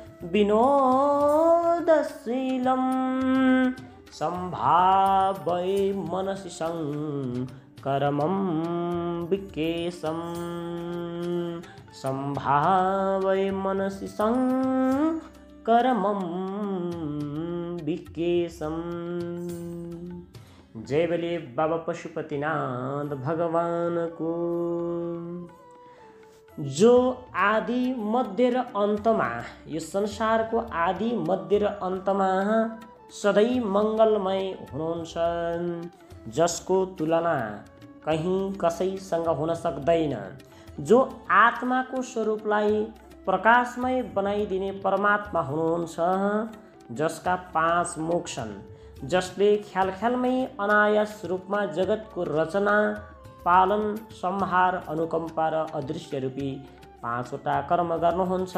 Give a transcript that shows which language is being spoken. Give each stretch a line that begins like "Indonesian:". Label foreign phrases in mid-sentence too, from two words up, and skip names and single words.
Sanskrit: विनोदशीलं सम्भावै मनसि शङ्करमं विकेशं सम्भावै मनसि शङ्करमं विकेशं।
Hindi: जय बोले बाबा पशुपतिनाथ भगवान को।
Nepali: जो आदि मध्य र अन्तमा, यो संसारको आदि मध्य र अन्तमा सधैँ मङ्गलमय हुनुहुन्छ, जसको तुलना कहीँ कसैसँग हुन सक्दैन, जो आत्माको स्वरूपलाई प्रकाशमय बनाइदिने परमात्मा हुनुहुन्छ, जसका 5 मुख छन्, जसले ख्यालमै अनायास रूपमा जगतको रचना, पालन, संहार, अनुकम्पा र अदृश्य रूपी 5 वटा कर्म गर्नुहुन्छ।